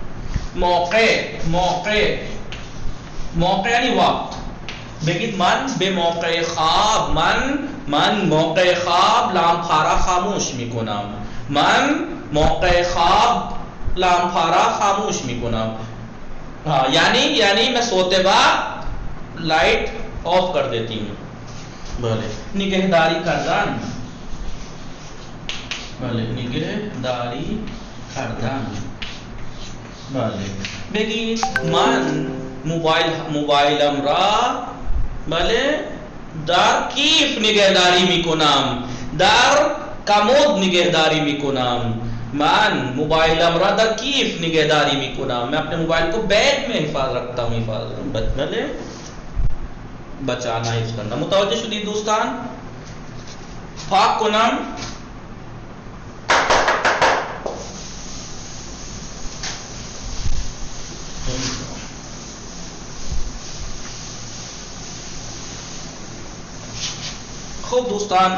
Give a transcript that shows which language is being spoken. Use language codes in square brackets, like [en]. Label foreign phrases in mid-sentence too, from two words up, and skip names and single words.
[fa] موقع یعنی وقت. بگید من به موقع خواب، من موقع خواب لامپا را خاموش می کنم. من موقع خواب لامپا را خاموش می کنم. [ur] یعنی میں سوتے وقت لائٹ آف کر دیتی ہوں. [fa] بولے نگہداری کردن، بولے نگہداری کردن. بله بگی من موبایلم را بله در کیف نگهداری میکنم، در کمود نگهداری میکنم. من موبایلم را در کیف نگهداری میکنم. [ur] میں اپنے موبائل کو بیگ میں حفاظت رکھتا ہوں. بھلے بچانا حفظ کرنا. [fa] متوجہ شدید دوستان؟ پاک کنم خوب دوستان.